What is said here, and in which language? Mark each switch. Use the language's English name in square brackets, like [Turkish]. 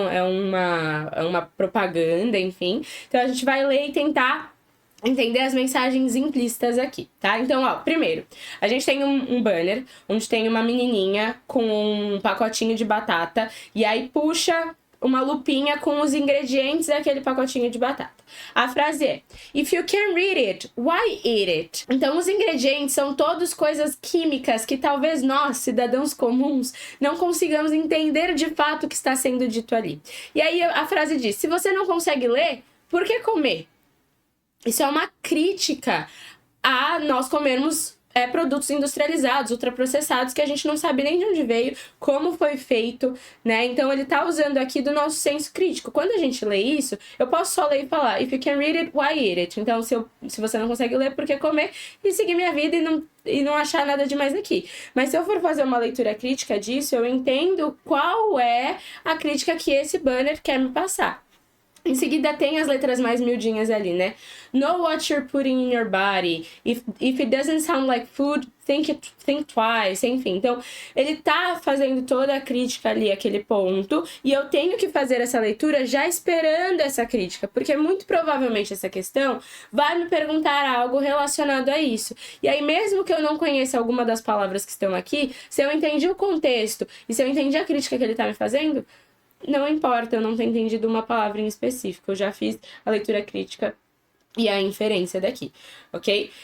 [Portuguese] É uma propaganda, enfim. Então, a gente vai ler e tentar entender as mensagens implícitas aqui, tá? Então, ó, primeiro, a gente tem um banner onde tem uma menininha com um pacotinho de batata e aí puxa uma lupinha com os ingredientes daquele pacotinho de batata. [English] A frase é: If you can read it, why eat it? [Portuguese] Então, os ingredientes são todos coisas químicas que talvez nós, cidadãos comuns, não consigamos entender de fato o que está sendo dito ali. E aí a frase diz: se você não consegue ler, por que comer? Isso é uma crítica a nós comermos produtos industrializados, ultraprocessados, que a gente não sabe nem de onde veio, como foi feito, né? Então, ele tá usando aqui do nosso senso crítico. Quando a gente lê isso, eu posso só ler e falar: [English] If you can read it, why eat it? [Portuguese] Então, se você não consegue ler, por que comer? E seguir minha vida e não achar nada demais aqui. Mas se eu for fazer uma leitura crítica disso, eu entendo qual é a crítica que esse banner quer me passar. Em seguida tem as letras mais miudinhas ali, né? [English] Know what you're putting in your body. If it doesn't sound like food, think twice. [Portuguese] Enfim, então ele tá fazendo toda a crítica ali, aquele ponto. E eu tenho que fazer essa leitura já esperando essa crítica. Porque muito provavelmente essa questão vai me perguntar algo relacionado a isso. E aí, mesmo que eu não conheça alguma das palavras que estão aqui, se eu entendi o contexto e se eu entendi a crítica que ele tá me fazendo, não importa eu não ter entendido uma palavra em específico. Eu já fiz a leitura crítica e a inferência daqui, ok?